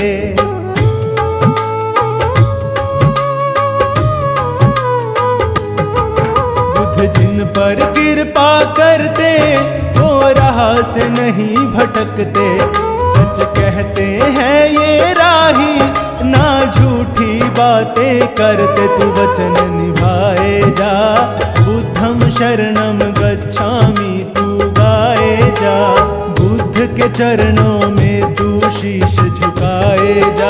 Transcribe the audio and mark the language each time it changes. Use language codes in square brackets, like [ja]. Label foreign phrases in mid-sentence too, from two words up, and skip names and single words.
[hi] बुद्ध जिन पर कृपा करते वो राह से नहीं भटकते, सच कहते हैं ये राही, ना झूठी बातें करते। तू वचन निभाए जा, [pi] बुद्धम शरणम गच्छामि [hi] तू गाए जा, बुद्ध के चरणों में तू शीश झुकाए जा।